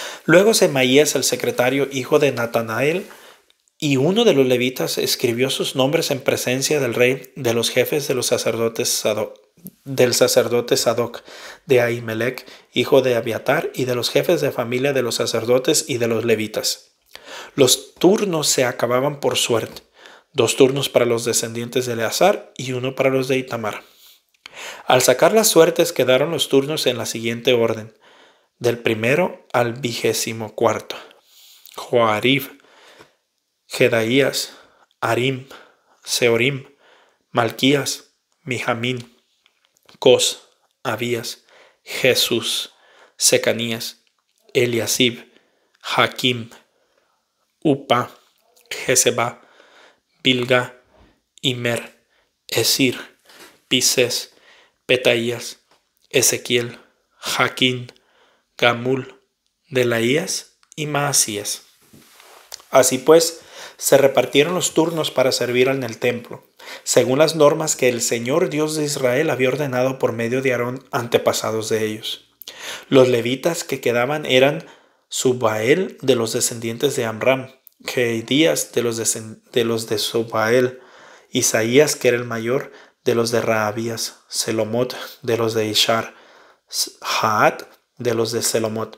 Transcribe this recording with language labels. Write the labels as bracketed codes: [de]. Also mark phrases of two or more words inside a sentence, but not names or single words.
[es] Luego Semaías, el secretario, hijo de Natanael, y uno de los levitas escribió sus nombres en presencia del rey, de los jefes de los sacerdotes del sacerdote Sadoc, de Ahimelech, hijo de Abiatar, y de los jefes de familia de los sacerdotes y de los levitas. Los turnos se acababan por suerte, 2 turnos para los descendientes de Eleazar y 1 para los de Itamar. Al sacar las suertes quedaron los turnos en la siguiente orden, del primero al 24. Joarib, Jedaías, Arim, Seorim, Malquías, Mijamín, Cos, Abías, Jesús, Secanías, Eliasib, Jaquim, Upa, Jezeba, Bilga, Imer, Esir, Pisés, Petaías, Ezequiel, Jaquín, Gamul, Delaías y Maasías. Así pues, se repartieron los turnos para servir en el templo, según las normas que el Señor Dios de Israel había ordenado por medio de Aarón, antepasados de ellos. Los levitas que quedaban eran Subael, de los descendientes de Amram, Jehdías, de los de Subael, Isaías, que era el mayor, de los de Rahabías, Selomot, de los de Ishar, Jaat, de los de Selomot.